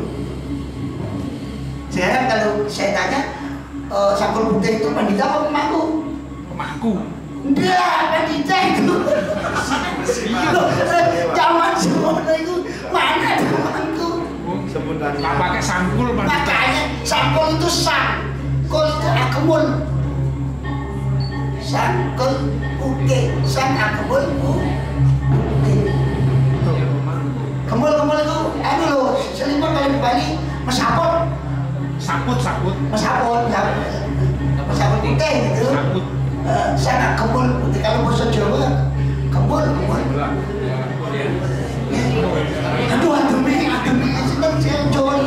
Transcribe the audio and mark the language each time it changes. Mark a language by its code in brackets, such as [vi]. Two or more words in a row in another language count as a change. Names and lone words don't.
[id] Sekarang kalau saya tanya Sanggul Putih itu pandita apa pemangku? Pemangku. Enggak, pandita itu. Zaman semuanya itu mana ada pemangku? Sebenarnya nggak pakai sanggul pandita. Makanya sanggul itu sangkul itu akemul. Sangkul putih, sang akemul putih. Kemul itu, anu loh, selimut kalau di Bali mesaput. Mesaput putih gitu. Sana kemul putih, kalau bahasa Jawa kemul. Aduh nih, seneng saya Jawa ini.